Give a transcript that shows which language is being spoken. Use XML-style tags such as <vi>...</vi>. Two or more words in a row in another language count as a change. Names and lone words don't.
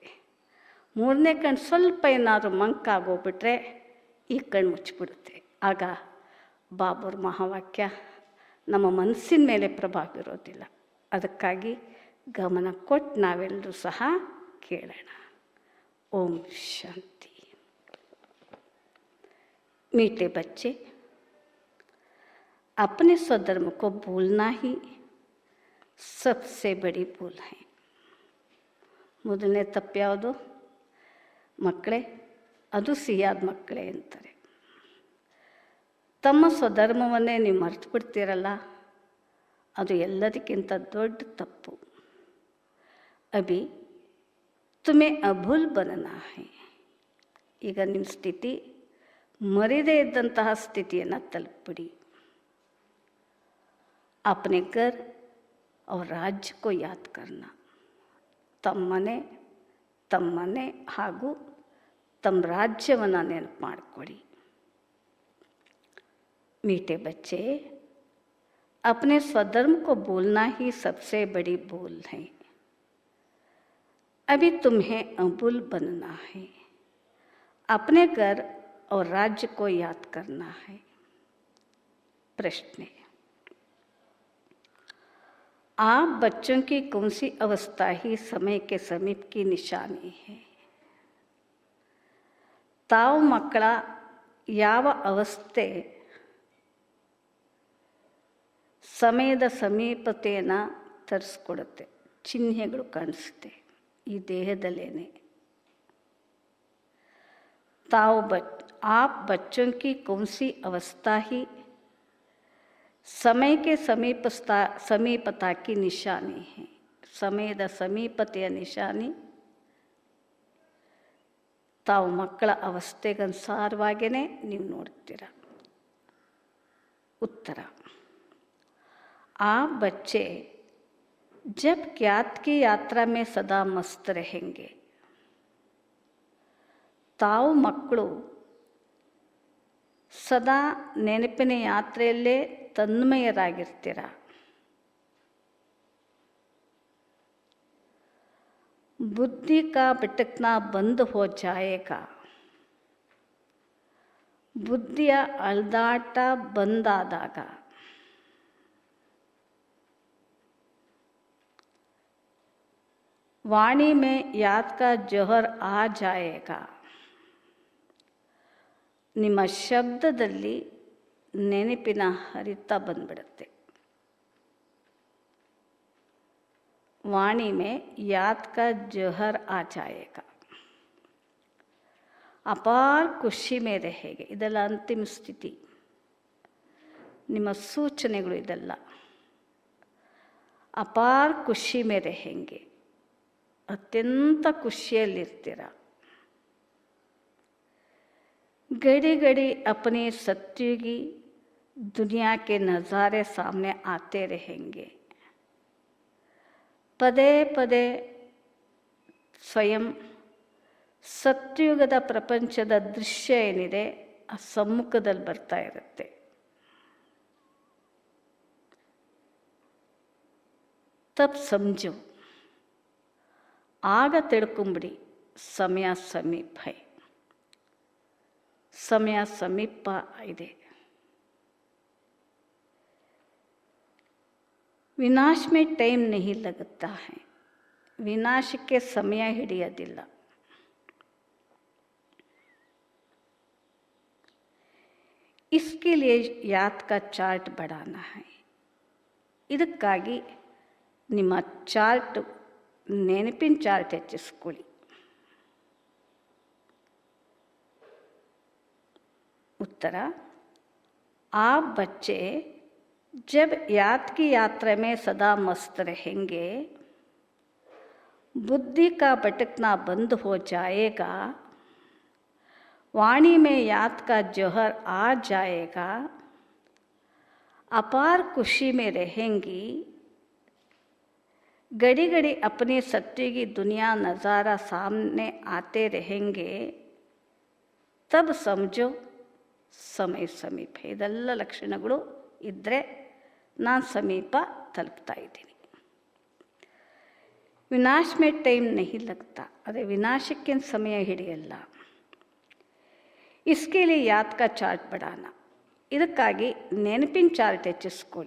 <kn>ಮೂರನೇ ಕಣ್ಣು ಸ್ವಲ್ಪ ಏನಾದರೂ ಮಂಕಾಗೋಗ್ಬಿಟ್ರೆ ಈ ಕಣ್ಣು ಮುಚ್ಚಿಬಿಡುತ್ತೆ. ಆಗ ಬಾಬುರ ಮಹಾವಾಕ್ಯ ನಮ್ಮ ಮನಸ್ಸಿನ ಮೇಲೆ ಪ್ರಭಾವ ಇರೋದಿಲ್ಲ. ಅದಕ್ಕಾಗಿ ಗಮನ ಕೊಟ್ಟು ನಾವೆಲ್ಲರೂ ಸಹ ಕೇಳೋಣ. ಓಂ ಶಾಂತಿ.</kn> <hi>मीठे बच्चे, अपने स्वधर्म को भूलना ही सबसे बड़ी भूल है.</hi> <kn>ಮೊದಲನೇ ತಪ್ಪು ಯಾವುದು ಮಕ್ಕಳೇ? ಅದು ಸಿಹಿಯಾದ ಮಕ್ಕಳೇ ಅಂತಾರೆ. ತಮ್ಮ ಸ್ವಧರ್ಮವನ್ನೇ ನೀವು ಮರೆತು ಬಿಡ್ತೀರಲ್ಲ, ಅದು ಎಲ್ಲದಕ್ಕಿಂತ ದೊಡ್ಡ ತಪ್ಪು.</kn> <hi>अभी तुम्हें अभूल बनना है.</hi> <kn>ಈಗ ನಿಮ್ಮ ಸ್ಥಿತಿ ಮರೆಯದೇ ಇದ್ದಂತಹ ಸ್ಥಿತಿಯನ್ನು ತಲುಪಿಬಿಡಿ.</kn> <hi>अपने घर और राज्य को याद करना.</hi> <kn>ತಮ್ಮನೆ ಹಾಗೂ ತಮ್ಮ ರಾಜ್ಯವನ್ನು ನೆನಪು ಮಾಡಿಕೊಡಿ.</kn> <hi>मीठे बच्चे, अपने स्वधर्म को भूलना ही सबसे बड़ी भूल है. अभी तुम्हें अबुल बनना है, अपने घर और राज्य को याद करना है। प्रश्न है, आप बच्चों की कौन सी अवस्था ही समय के समीप की निशानी है?</hi> <kn>ताವು ಮಕ್ಕಳ ಯಾವ ಅವಸ್ಥೆ ಸಮಯದ ಸಮೀಪತೆಯನ್ನು ತರಿಸ್ಕೊಡುತ್ತೆ, ಚಿಹ್ನೆಗಳು ಕಾಣಿಸುತ್ತೆ ಈ ದೇಹದಲ್ಲೇನೆ.</kn> <hi>आप बच्चों की कौन सी अवस्था ही समय के समीपता की निशानी है.</hi> <kn>ಸಮಯದ ಸಮೀಪತೆಯ ನಿಶಾನಿ ತಾವು ಮಕ್ಕಳ ಅವಸ್ಥೆಗನುಸಾರವಾಗಿಯೇ ನೀವು ನೋಡ್ತೀರ.</kn> <hi>उत्तर, आप बच्चे जब ज्ञात की यात्रा में सदा मस्त रहेंगे.</hi> <kn>ತಾವು ಮಕ್ಕಳು ಸದಾ ನೆನಪಿನ ಯಾತ್ರೆಯಲ್ಲೇ ತನ್ಮಯರಾಗಿರ್ತೀರ.</kn> <hi>बुद्धि का भटकना बंद हो जाएगा.</hi> <kn>ಬುದ್ಧಿಯ ಅಳ್ದಾಟ ಬಂದಾದಾಗ</kn> <hi>वाणी में याद का जहर आ जाएगा.</hi> <kn>ನಿಮ್ಮ ಶಬ್ದದಲ್ಲಿ ನೆನಪಿನ ಹರಿತ ಬಂದ್ಬಿಡುತ್ತೆ.</kn> <hi>वाणी में याद का जहर आ जाएगा. अपार खुशी में रहेंगे.</hi> <kn>ಇದೆಲ್ಲ ಅಂತಿಮ ಸ್ಥಿತಿ, ನಿಮ್ಮ ಸೂಚನೆಗಳು ಇದೆಲ್ಲ.</kn> <hi>अपार खुशी में रहेंगे,</hi> <kn>ಅತ್ಯಂತ ಖುಷಿಯಲ್ಲಿರ್ತೀರ.</kn> <hi>घड़ी घड़ी अपनी सत्युगी दुनिया के नज़ारे सामने आते रहेंगे.</hi> <kn>ಪದೇ ಪದೇ ಸ್ವಯಂ ಸತ್ಯುಗದ ಪ್ರಪಂಚದ ದೃಶ್ಯ ಏನಿದೆ ಆ ಸಮ್ಮುಖದಲ್ಲಿ ಬರ್ತಾ ಇರುತ್ತೆ.</kn> <hi>तब समझो,</hi> <kn>ಆಗ ತಿಳ್ಕೊಂಬಿಡಿ</kn> <hi>समय समीप है.</hi> <kn>ಸಮಯ ಸಮೀಪ ಇದೆ.</kn> <hi>विनाश में टाइम नहीं लगता है.</hi> <kn>विनाशಕ್ಕೆ ಸಮಯ ಹಿಡಿಯೋದಿಲ್ಲ.</kn> <hi>इसके लिए याद का चार्ट बढ़ाना है.</hi> <kn>ಇದಕ್ಕಾಗಿ ನಿಮ್ಮ ಚಾರ್ಟ್, ನೆನಪಿನ ಚಾರ್ಟ್ ಹೆಚ್ಚಿಸ್ಕೊಳ್ಳಿ.</kn> <hi>उत्तर, आप बच्चे जब याद की यात्रा में सदा मस्त रहेंगे, बुद्धि का भटकना बंद हो जाएगा. वाणी में याद का जहर आ जाएगा. अपार खुशी में रहेंगी. घड़ी घड़ी अपनी सत्य की दुनिया नज़ारा सामने आते रहेंगे. तब समझो समय समीप.</hi> <kn>ಇದೆಲ್ಲ ಲಕ್ಷಣಗಳು ಇದ್ದರೆ ನಾನು ಸಮೀಪ ತಲುಪ್ತಾ ಇದ್ದೀನಿ.</kn> <hi>विनाश में टाइम नहीं लगता,</hi> <kn>ಅದೇ ವಿನಾಶಕ್ಕೇನು ಸಮಯ ಹಿಡಿಯಲ್ಲ.</kn> <hi>इसके लिए याद का चार्ट बढ़ाना,</hi> <kn>ಇದಕ್ಕಾಗಿ ನೆನಪಿನ ಚಾರ್ಟ್ ಹೆಚ್ಚಿಸ್ಕೊಳ್ಳಿ.</kn>